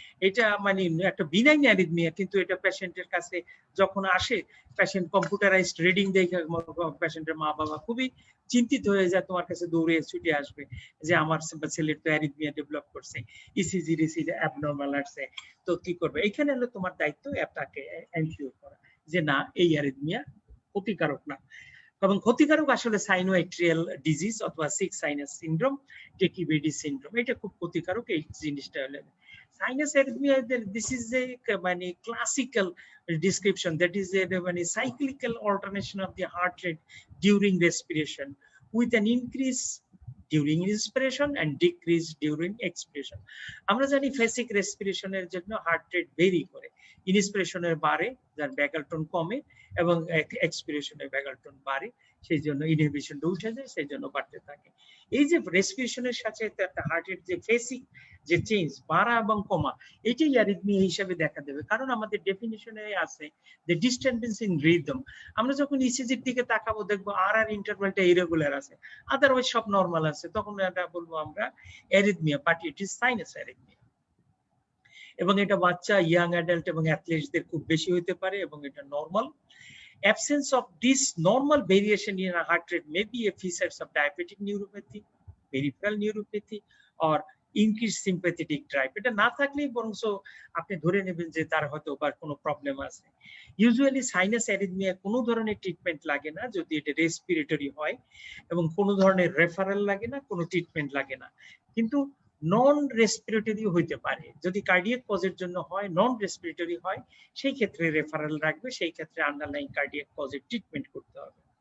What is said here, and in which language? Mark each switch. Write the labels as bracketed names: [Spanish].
[Bangla] এটা মানে একটা বিনাইন অ্যারিথমিয়া, কিন্তু এটা পেশেন্টের কাছে যখন আসে পেশেন্ট কম্পিউটারাইজড রিডিং দেখে পেশেন্টের মা বাবা খুবই চিন্তিত হয়ে যায়, তোমার কাছে দৌড়ে ছুটে আসবে যে আমার ছেলের তো অ্যারিথমিয়া ডেভেলপ করছে, ইসিজি রিসিজি অ্যাবনরমাল আসছে, তো কি করবে? এখানে হলো তোমার দায়িত্ব অ্যাপটাকে এনশিওর করা যে না এই অ্যারিথমিয়া ক্ষতিকারক না। এবং ক্ষতিকারক আসলে সাইনোএট্রিয়াল ডিজিজ অথবা 6 সাইনাস সিনড্রোম, টেকিবেডি সিনড্রোম, এটা খুব ক্ষতিকারক। এই জিনিসটা হলো sinus arrhythmia, [English] This is a মানে classical description, that is a cyclical alternation of the heart rate during respiration with an increase during inspiration and decrease during expiration. [Bangla] আমরা জানি ফেসিক রেসপিরেশনের জন্য হার্ট রেট ভেরি করে, ইনস্পিরেশনের বাড়ে যার ব্যাগলটন কমে এবং এক্সপিরেশনের ব্যাগলটন বাড়ে, সেই জন্য ইনহিবিশনটা উঠে যায়, সেই জন্য বাড়তে থাকে। এই যে রেসপিরেশনের সাথে একটা হার্টের যে ফেসিক যে চেঞ্জ বাড়া এবং কমা, এটাই অ্যারিথমিয়া হিসেবে দেখা দেবে। কারণ আমাদের ডেফিনিশনে আছে যে ডিস্টারবেন্স ইন রিদম। আমরা যখন ইসিজির দিকে তাকাবো দেখবো আর ইন্টারভালটা ইরেগুলার আছে, আদারওয়াইজ সব নরমাল আছে, তখন এটা বলবো আমরা arrhythmia, [English] But it is sinus arrhythmia. [Bangla] এবং এটা বাচ্চা, ইয়াং অ্যাডাল্ট এবং অ্যাথলেটসদের খুব বেশি হতে পারে এবং এটা normal. [English] Absence of this normal variation in a heart rate may be a features of diabetic neuropathy, peripheral neuropathy, or increased sympathetic drive. [Bangla] এটা না থাকলেই বরং আপনি ধরে নেবেন যে তার হয়তো বা কোনো প্রবলেম আছে। ইউজুয়ালি সাইনাস অ্যারিথমিয়া কোনো ধরনের ট্রিটমেন্ট লাগে না যদি এটা রেসপিরেটরি হয়, এবং কোনো ধরনের রেফারেল লাগে না, কোনো ট্রিটমেন্ট লাগে না। কিন্তু নন রেসপিরেটরি হইতে পারে, যদি কার্ডিয়াক কজের জন্য হয়, নন রেসপিরেটরি হয়, সেই ক্ষেত্রে রেফারেল রাখবে, সেই ক্ষেত্রে আন্ডারলাইং কার্ডিয়াক কজের ট্রিটমেন্ট করতে হবে।